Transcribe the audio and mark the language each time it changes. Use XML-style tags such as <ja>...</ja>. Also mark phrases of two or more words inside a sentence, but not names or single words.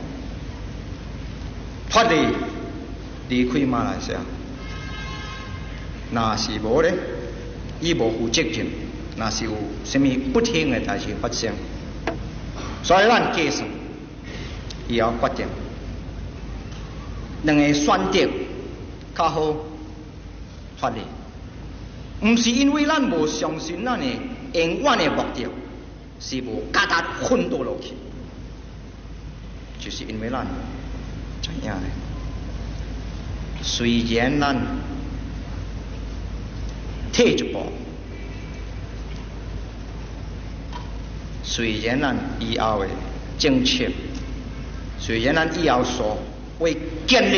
<nan>脫離開馬來西亞，若是無咧，伊無負責任，若是有什麼不幸的代志發生，所以咱計算以後決定兩個選擇。較好脫離，唔是因為咱無相信咱的永遠的目標，是無加達奮鬥落去，就是因為咱知影咧，雖然咱退一步，雖然咱以後的政策，雖然咱以後所為建立</nan>